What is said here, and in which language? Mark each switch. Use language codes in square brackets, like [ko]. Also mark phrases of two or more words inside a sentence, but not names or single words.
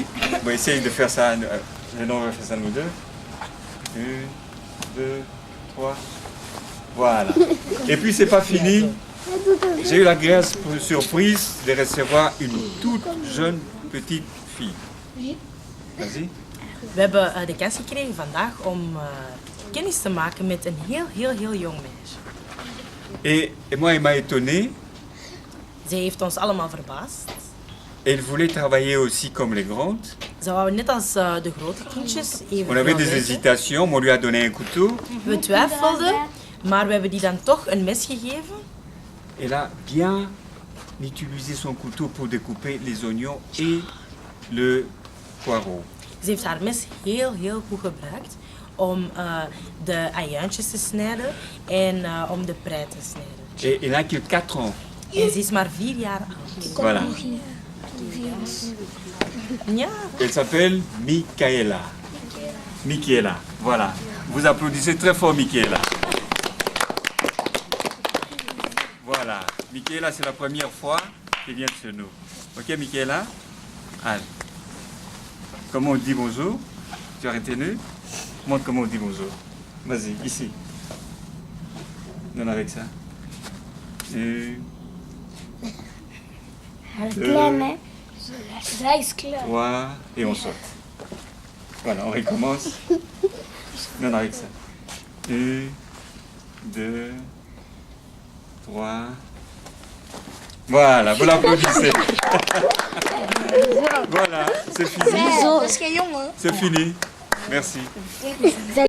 [fr] Bon, essaye de faire ça. Maintenant, on va faire ça nous deux. Une, deux, trois. Voilà. Et puis, c'est pas fini. J'ai eu l'agréable surprise de recevoir une toute jeune petite fille. Vas-y. [nl] We hebben de kans gekregen vandaag om kennis te maken met een heel jong meisje. [fr] Et moi, il m'a étonné. [nl] Zij heeft ons allemaal verbaasd. [fr] Elle voulait travailler aussi comme les grandes. [nl] Ze wou net als de grote kindjes even [fr] On avait [nl] veel [fr] des [nl] werken. [fr] hésitations, mais on lui a donné un couteau. [nl] We twijfelden, maar we hebben die dan toch een mes gegeven. [fr] Elle a bien utilisé son couteau pour découper les oignons et le poireau. [nl] Ze heeft haar mes heel goed gebruikt om de ajuintjes te snijden en om de prei te snijden. [fr] Et elle n'a que 4 ans. [nl] En ze is maar 4 jaar oud. [fr] Voilà. Ja, Elle s'appelle Michaela. Michaela, voilà. Vous applaudissez très fort Michaela. Voilà. Michaela, c'est la première fois qu'elle vient chez nous. Ok Michaela? Allez. Comment on dit bonjour? Tu as retenu? Montre comment on dit bonjour. Vas-y, ici. Donne avec ça. Une, [nl] Klein, hein? Zij is klein. [fr] 3, et on saute. Voilà, on recommence. Non, avec ça. 1, 2, 3. Voilà, vous l'applaudissez. Voilà, c'est fini. [nl] Zo, is geen jongen. [fr] C'est fini. Merci.